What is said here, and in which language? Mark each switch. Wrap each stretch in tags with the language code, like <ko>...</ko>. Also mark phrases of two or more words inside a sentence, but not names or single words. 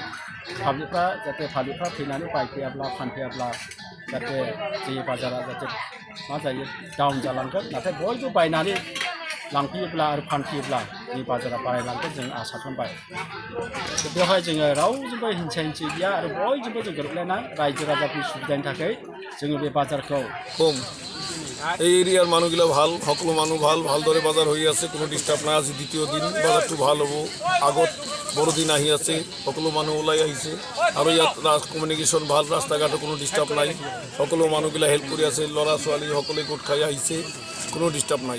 <brx>पाब्लिकफ्रा फैनानै बायफैयाब्ला फानफैयाब्ला जाहाथे जोंनि बाजारा जाहाथे मा जायो डाउन जालांगोन। नाथाय बयबो बायनानै लांफैयोब्ला आरो फानफैयोब्ला जोंनि बाजारा बारायलांगोन जों आसा खालामबाय। बेवहाय जोङो रावजोंबो हिंसा हिंसि गैया आरो बयजोंबो जों गोरोबलायना रायजो राजाफोरनि सुबिदानि थाखाय जोङो बे बाजारखौ</brx> <as>এই এরিয়ার মানুহগিলা ভাল, সকলো মানুহ ভাল, ভালদৰে বজাৰ হৈ আছে, কোনো ডিষ্টাৰ্ব নাই। আজি দ্বিতীয় দিন, বজাৰটো ভাল হ'ব। আগত বড়দিন আহি আছে, সকলো মানুহ ওলাই আহিছে আৰু ইয়াত কমিউনিকেশ্যন ভাল, ৰাস্তা ঘাটত কোনো ডিষ্টাৰ্ব নাই। সকলো মানুহগিলা হেল্প কৰি আছে, ল'ৰা ছোৱালী সকলোৱে গোট খাই আহিছে, কোনো ডিষ্টাৰ্ব নাই।</as>